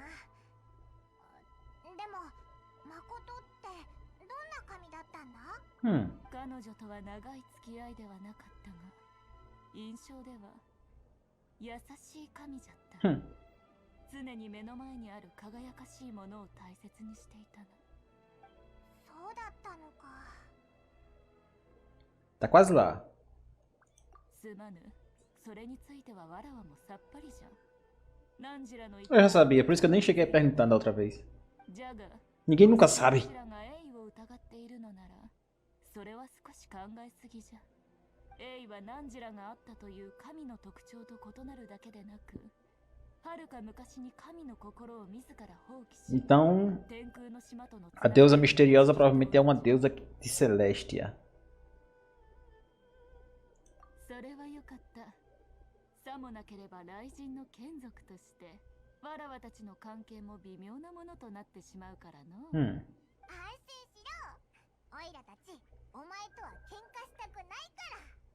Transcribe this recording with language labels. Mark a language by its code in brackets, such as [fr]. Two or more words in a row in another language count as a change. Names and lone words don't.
[ja] でも誠ってどんな神だったんだ？彼女とは長い付き合いではなかったが、印象では優しい神じゃった。常に目の前にある輝かしいものを大切にしていたな。そうだったのか。 [pt] Tá quase lá. [ja] すまぬ。それについてはわらわもさっぱりじゃ。何時らの [pt] Eu já sabia, por isso que eu nem cheguei perguntando da outra vez. [ja] じゃが [pt] Ninguém nunca sabe. [ja] 何時らがエイを疑っているのなら、それは少し考えすぎじゃ。エイは何時らがあったという神の特徴と異なるだけでなく、遥か昔に神の心を自ら放棄し、 [pt] Então, [ja] 天空の島との [pt] a deusa misteriosa provavelmente é uma deusa de Celestia. [ja] それはよかった。さもなければ雷神の眷属として、わらわたちの関係も微妙なものとなってしまうからの。安心しろ。オイラたち、お前とは喧嘩したくないから。